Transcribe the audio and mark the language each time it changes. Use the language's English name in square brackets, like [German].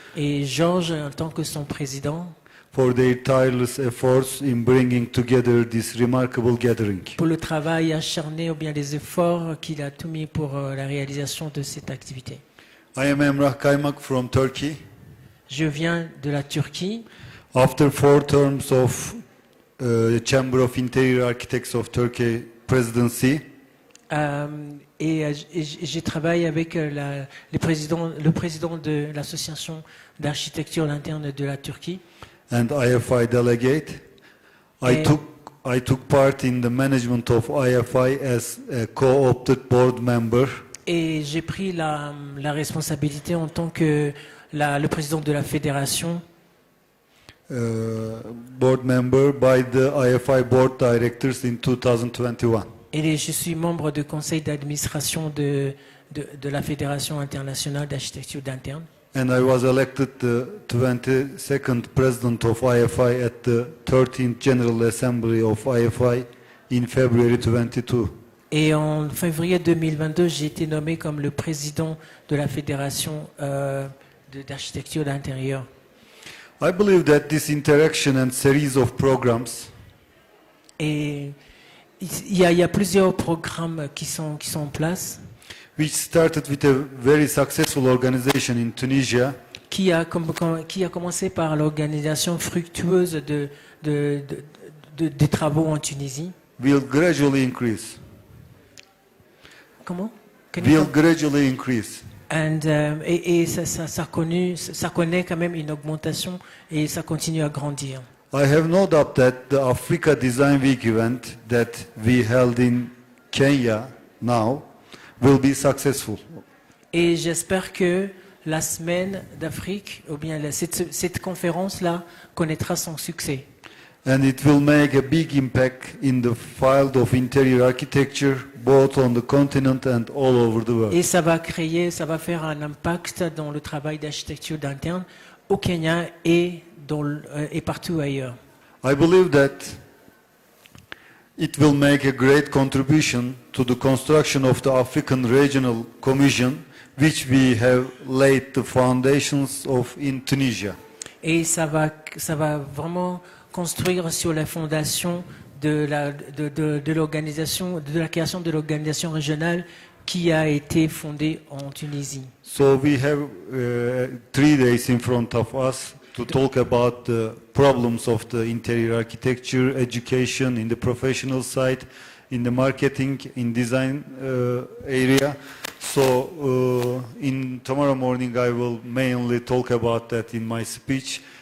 [French] Et Georges, en tant que son président, [English] for their tireless efforts in bringing together this remarkable gathering. [French] pour le travail acharné ou bien les efforts qu'il a tout mis pour la réalisation de cette activité. [English] I am Emrah Kaymak from Turkey. [French] Je viens de la Turquie. [English] After 4 terms of Chamber of Interior Architects of Turkey presidency, [French] Et j'ai travaillé avec le président de l'association d'architecture interne de la Turquie. [English] and IFI delegate, I took part in the management of IFI as a co-opted board member. [French] Et j'ai pris la responsabilité en tant que le président de la fédération. [English] Board member by the IFI board directors in 2021. [French] Et je suis membre du conseil d'administration de la Fédération internationale d'architecture d'interne. [English] And I was elected the 22nd president of IFI at the 13th General Assembly of IFI in February 22. [French] Et en février 2022, j'ai été nommé comme le président de la Fédération d'architecture d'intérieur. [English] I believe that this interaction and series of programs [French] Et il y a plusieurs programmes qui sont en place. [English] which started with a very successful organization in Tunisia, [French] Qui a commencé par l'organisation fructueuse des travaux en Tunisie. [English] will gradually increase. [French] Comment? [English] Will gradually increase. [French] Et ça connaît quand même une augmentation et ça continue à grandir. [English] I have no doubt that the Africa Design Week event that we held in Kenya now will be successful. [French] Et j'espère que la semaine d'Afrique, ou bien cette conférence-là, connaîtra son succès. [English] And it will make a big impact in the field of interior architecture, both on the continent and all over the world. [French] Et ça va faire un impact dans le travail d'architecture d'interne au Kenya et partout ailleurs. [English] I believe that it will make a great contribution to the construction of the African Regional Commission, which we have laid the foundations of in Tunisia. [French] Et ça va vraiment construire sur la fondation de l'organisation, de la création de l'organisation régionale qui a été fondée en Tunisie. [English] So we have 3 days in front of us to talk about the problems of the interior architecture, education in the professional side, in the marketing, in design area. So in tomorrow morning I will mainly talk about that in my speech.